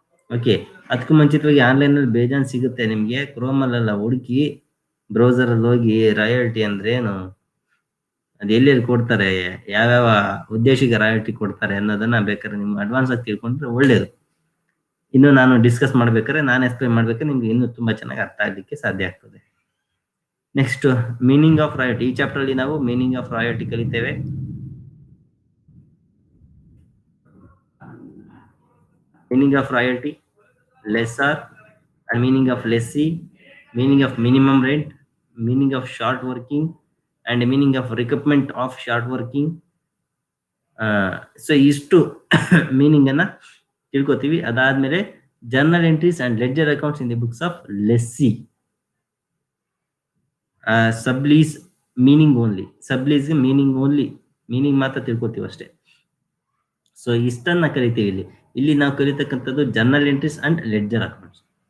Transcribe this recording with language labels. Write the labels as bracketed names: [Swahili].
[Kannada] Okay, ಅದಕ್ಕೂ ಮುಂಚಿತವಾಗಿ online ಅಲ್ಲಿ ಬೇಜಾನ್ ಸಿಗುತ್ತೆ ನಿಮ್ಗೆ, ಕ್ರೋಮ್ ಅಲ್ಲೆಲ್ಲ ಹುಡುಕಿ ಬ್ರೌಸರ್ ಅಲ್ಲಿ ಹೋಗಿ ರಾಯಲ್ಟಿ ಅಂದ್ರೆ ಏನು, ಅದು ಎಲ್ಲೆಲ್ಲಿ ಕೊಡ್ತಾರೆ, ಯಾವ್ಯಾವ ಉದ್ದೇಶಕ್ಕೆ ರಾಯಲ್ಟಿ ಕೊಡ್ತಾರೆ ಅನ್ನೋದನ್ನ ಬೇಕಾದ್ರೆ ನೀವು ಅಡ್ವಾನ್ಸ್ ಆಗಿ ತಿಳ್ಕೊಂಡ್ರೆ ಒಳ್ಳೇದು. ಇನ್ನು ನಾನು ಡಿಸ್ಕಸ್ ಮಾಡ್ಬೇಕಾದ್ರೆ, ನಾನು ಎಕ್ಸ್ಪ್ಲೈನ್ ಮಾಡ್ಬೇಕಾದ್ರೆ ನಿಮ್ಗೆ ಇನ್ನೂ ತುಂಬಾ ಚೆನ್ನಾಗಿ ಅರ್ಥ ಆಗ್ಲಿಕ್ಕೆ ಸಾಧ್ಯ ಆಗ್ತದೆ. Next, meaning of royalty. ಈ ಚಾಪ್ಟರ್ ಅಲ್ಲಿ ನಾವು meaning of royalty ಕಲಿತೇವೆ. [English] Meaning of royalty, lessor and meaning of lessee, meaning of minimum rent, meaning of short working and meaning of recoupment of short working. [Kannada] So ಇಷ್ಟು meaning ಅನ್ನ ತಿಳ್ಕೊತೀವಿ. [English] ಅದಾದ್ಮೇಲೆ journal entries and ledger accounts in the books of lessee. [Kannada] Sublease meaning only, meaning ಮಾತ್ರ ತಿಳ್ಕೊತೀವಿ ಅಷ್ಟೇ. So ಇಷ್ಟನ್ನ ಕಲಿತೀವಿ ಇಲ್ಲಿ ನಾವು ಕಲಿತಕ್ಕಂಥದ್ದು journal entries and ledger accounts.